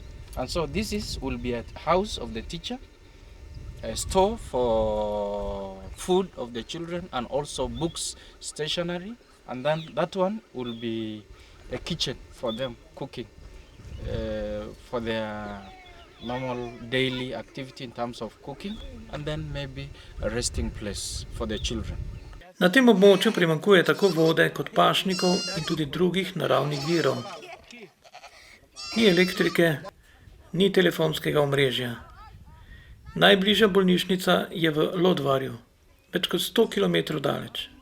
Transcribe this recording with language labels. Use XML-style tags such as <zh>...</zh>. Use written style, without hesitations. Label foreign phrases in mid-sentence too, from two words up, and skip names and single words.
<en>And so will be a house of the teacher, a store for food of the children and also books, stationery, and then that one will be a kitchen for them cooking for their normal daily activity in terms of cooking, and then maybe a resting place for the children.</en> <sl>Na tem območju primanjkuje tako vode kot pašnikov in tudi drugih naravnih virov. Ni elektrike, ni telefonskega omrežja. Najbližja bolnišnica je v Lodvarju, več kot 100 km daleč.</sl>